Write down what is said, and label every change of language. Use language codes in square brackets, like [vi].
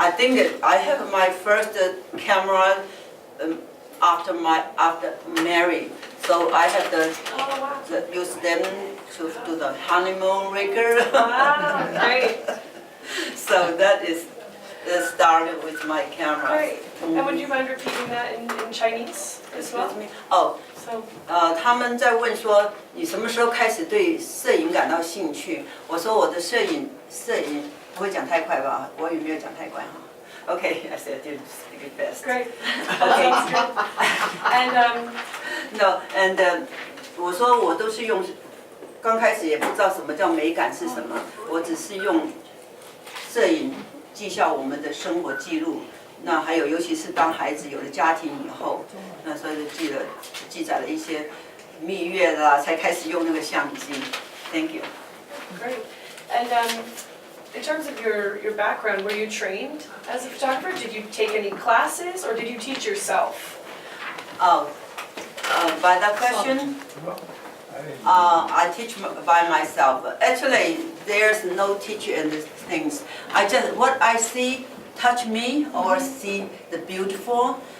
[en] I think I have my first camera after married, so I have Oh wow! use them to do the honeymoon record. Wow, great, So that is started with my camera. great. And would you mind repeating that in Chinese as well? Excuse me. Oh. So [zh] 他们在问说你什么时候开始对摄影感到兴趣？我说我的摄影不会讲太快吧？我也没有讲太快哈。 [en] Okay, I said to speak it fast. great. That sounds good. And No, and [zh] 我说我都是用，刚开始也不知道什么叫美感是什么，我只是用摄影记下我们的生活记录。那还有，尤其是当孩子有了家庭以后，那时候就记载了一些蜜月啦，才开始用那个相机。 [en] Thank you. great. And in terms of your background, were you trained as a photographer? Did you take any classes, or did you teach yourself? Oh, by that question, I teach by myself. Actually, there's no teacher in these things. What I see touch me or see the beautiful.